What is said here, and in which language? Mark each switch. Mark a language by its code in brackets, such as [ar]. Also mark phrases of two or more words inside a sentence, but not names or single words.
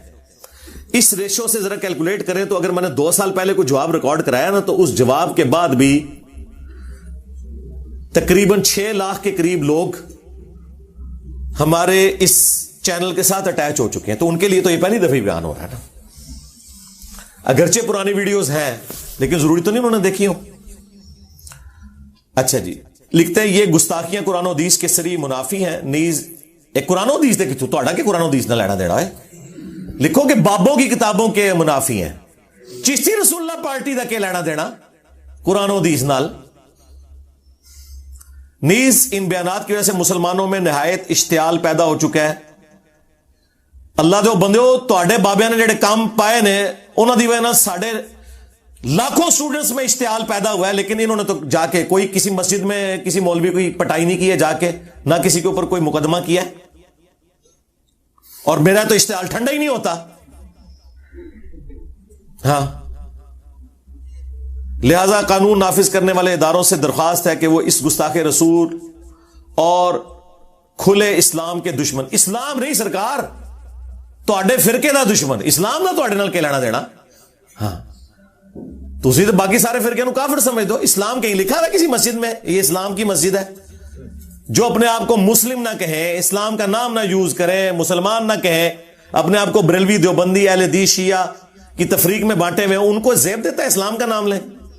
[ur] اس ریشو سے ذرا کیلکولیٹ کریں تو اگر میں نے 2 سال پہلے کوئی جواب ریکارڈ کرایا نا، تو اس جواب کے بعد بھی تقریباً 6 لاکھ کے قریب لوگ ہمارے اس چینل کے ساتھ اٹیچ ہو چکے ہیں. تو ان کے لیے تو یہ پہلی دفعہ بیان ہو رہا ہے نا۔ اگرچہ پرانی ویڈیوز ہیں، لیکن ضروری تو نہیں انہوں نے دیکھی ہو. اچھا جی، لکھتے ہیں یہ گستاخیاں قرآن و حدیث کے سری منافی ہیں نیز ایک قرآن و حدیث دے کہ تھوڑا کہ قرآن و حدیث نہ لینا دینا ہے، لکھو کہ بابوں کی کتابوں کے منافی ہیں، [pa] چشتی رسول اللہ پارٹی دا کہ لینا دینا قرآن و حدیث نال۔ [ur] نیز ان بیانات کی وجہ سے مسلمانوں میں نہایت اشتعال پیدا ہو چکا ہے۔ [pa] اللہ دے بندیو تواڈے بابیاں نے جڑے کام پائے نے انہاں دی وجہ نال [ur] ساڈے لاکھوں سٹوڈنٹس میں اشتعال پیدا ہوا ہے، لیکن انہوں نے تو جا کے کوئی کسی مسجد میں کسی مولوی کوئی پٹائی نہیں کی ہے، جا کے نہ کسی کے اوپر کوئی مقدمہ کیا ہے، اور میرا تو اشتعال ٹھنڈا ہی نہیں ہوتا۔ ہاں، لہذا قانون نافذ کرنے والے اداروں سے درخواست ہے کہ وہ اس گستاخ رسول اور کھلے اسلام کے دشمن، اسلام نہیں [pa] سرکار تواڈے فرقے دا دشمن، اسلام دا تواڈے نال کی لینا دینا؟ [ur] ہاں، [pa] تسی تو باقی سارے فرقے نو کافر سمجھ دو، [ur] اسلام کہیں لکھا تھا کسی مسجد میں یہ اسلام کی مسجد ہے؟ جو اپنے آپ کو مسلم نہ کہیں، اسلام کا نام نہ یوز کریں، مسلمان نہ کہیں، اپنے آپ کو بریلوی دیوبندی اہل حدیث شیعہ کی تفریق میں بانٹے ہوئے، ان کو زیب دیتا ہے اسلام کا نام لیں۔